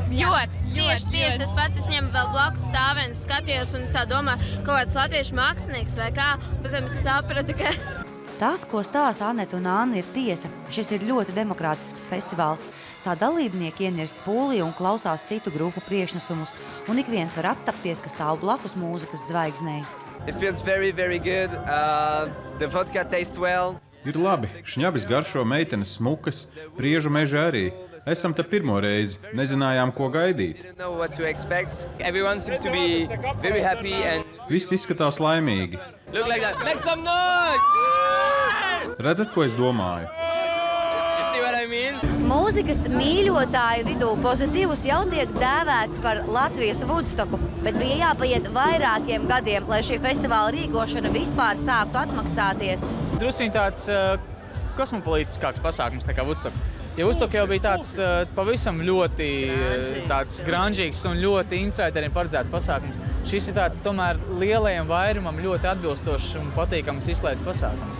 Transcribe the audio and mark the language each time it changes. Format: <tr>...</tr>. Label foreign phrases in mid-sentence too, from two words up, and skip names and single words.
<lv>Tieši tas pats, es viņam vēl blakus stāvēju, skatījos, un es tā domāju, kaut kāds latviešu mākslinieks vai kā, pēc tam es sapratu, ka... Tas, ko stāsta Aneta un Anna, ir tiesa. Šis ir ļoti demokrātisks festivāls. Tā dalībnieki ienirst pūlī un klausās citu grupu priekšnesumus, un ik viens var attapties, ka stāv blakus mūzikas zvaigznei.</lv> <en>It feels very, very good. The vodka tastes well.</en> <lv>Ir labi. Šņabis garšo, meitenes smukas, priežu meži arī. Esam te pirmo reizi. Nezinājām, ko gaidīt.</lv> <en>Everyone seems to be very happy and...</en> <lv>Viss izskatās laimīgi.</lv> <en>Look like that. Make some noise!</en> <lv>Redzat, ko es domāju?</lv> <en>You see what I mean?</en> <lv>Mūzikas mīļotāju vidū Pozitīvs jau tiek dēvēts par Latvijas Woodstocku, bet bija jāpaiet vairākiem gadiem, lai šī festivāla rīkošana vispār sāktu atmaksāties. Drusciņ tāds kosmopolītiskāks pasākums nekā Woodstock. Ja Woodstock jau bija tāds pavisam ļoti tāds grandžīgs un ļoti insideriem paredzēts pasākums, šis ir tāds tomēr lielajam vairumam ļoti atbilstošs un patīkams izklaides pasākums.</lv>